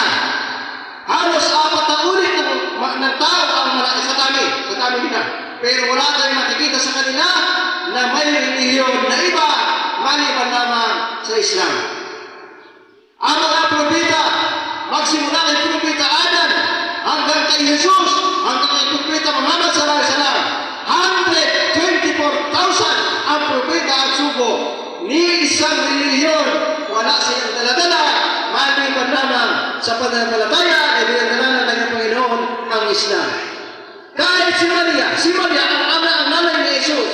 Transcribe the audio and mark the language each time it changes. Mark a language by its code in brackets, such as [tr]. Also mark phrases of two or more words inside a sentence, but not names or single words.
[tl] Halos 4 na ulit ng tao ang malaika sa dami nila. Pero wala tayong makikita sa kanila na may relihiyon na iba maliban lamang sa Islam. Ang mga propeta, magsimula kay Propeta Adam hanggang kay Jesus, hanggang kay Propeta Muhammad [ar] صلى الله عليه وسلم, [tl] 124,000 ang propeta at sugo. Ni isang relihiyon, wala silang daladala, maliban lamang sa pananampalataya ay dinadala ng kanyang Panginoon ang Islam. Kahit si Maria ang nanay ni Jesus.